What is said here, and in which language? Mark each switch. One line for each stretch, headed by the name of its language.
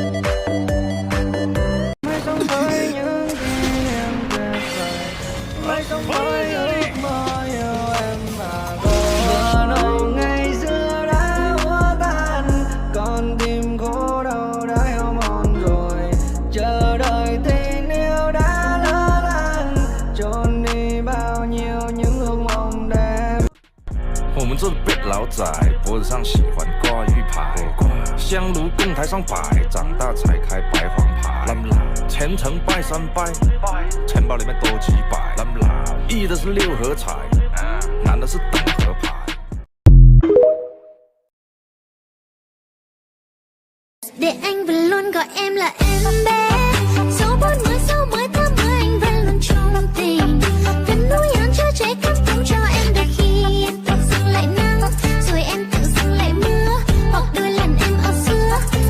Vietnamese: Mãi sống với những kỷ niệm tuyệt vời, mãi sống với ước mơ yêu em và tôi. Mơ nồng ngày xưa đã úa tan, con tim khổ đau đã heo mòn rồi. Chờ đợi tình yêu đã lỡ làng, trốn đi bao nhiêu những ước mong đẹp.
Chinese: 我们这辈老仔脖子上喜欢挂玉牌，香炉供台上摆，长大才开白黄牌。前程拜三拜，钱包里面多几百。易的是六合彩，难的是等合牌。
Vietnamese: Để anh vẫn luôn gọi em là em bé. Số 40 số 10 tháng 10 anh vẫn luôn trong tình. Vẫn nuôi ăn cho trái cắp không cho em đôi khi em tự dưng lại nắng, rồi em tự dưng lại mưa, hoặc đôi lần em ở xưa.